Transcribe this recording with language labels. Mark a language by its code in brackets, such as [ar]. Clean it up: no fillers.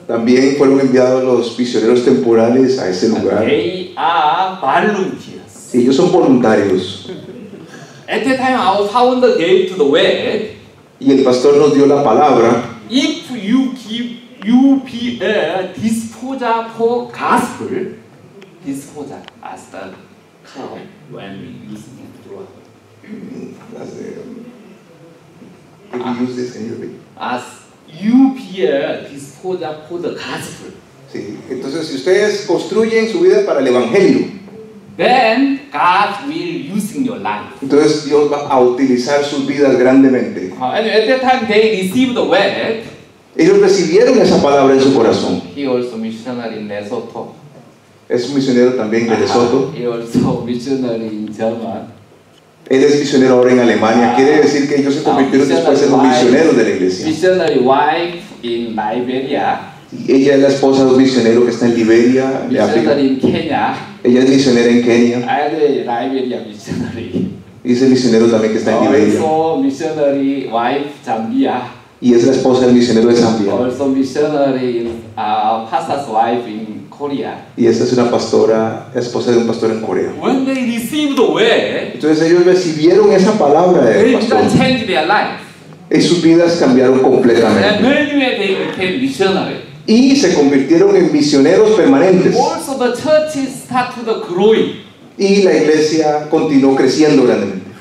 [es] también fueron enviados los misioneros temporales a ese lugar. [en] They are volunteers. [es] Y ellos son voluntarios. [en] At that time, our founder gave to the word, [es] Y el pastor nos dio la palabra. [en] if you give UPL disposal for gospel, disposal as the term when we use it throughout. If we use this, can you repeat? As UPL disposal for the gospel. [es] Sí. Entonces, si ustedes construyen su vida para el Evangelio, [en] then God will using your life. [es] entonces Dios va a utilizar sus vidas grandemente. [en] And at that time they received the word. [es] Ellos recibieron esa palabra en su corazón. [en] He also missionary in Lesotho. [es] Es misionero también de Lesoto. [en] He also missionary in Germany. [es] Él es misionero ahora en Alemania. Quiere decir que ellos se convirtieron después en los misioneros de la iglesia. [en] Missionary wife in Liberia. [es] Y ella es la esposa de un misionero que está en Liberia, de África. [en] Missionary in Kenya. [es] Ella es misionera en Kenia. [en] And Liberia missionary. [es] Y es el misionero también que está en Liberia. [en] Also missionary wife Zambia. [es] Y es la esposa del misionero de Zambia. [en] Also missionary pastor's wife in Korea. [es] Y esta es una pastora, la esposa de un pastor en Corea. [en] When they received the word, [es] Entonces ellos recibieron esa palabra [en] they [es] del pastor. [en] began change their life. [es] Y sus vidas cambiaron [en] And [es] completamente. [en] many they became missionary. [es] Y se convirtieron en misioneros permanentes. [en] Also the churches started growing. [es] Y la iglesia continuó creciendo grandemente.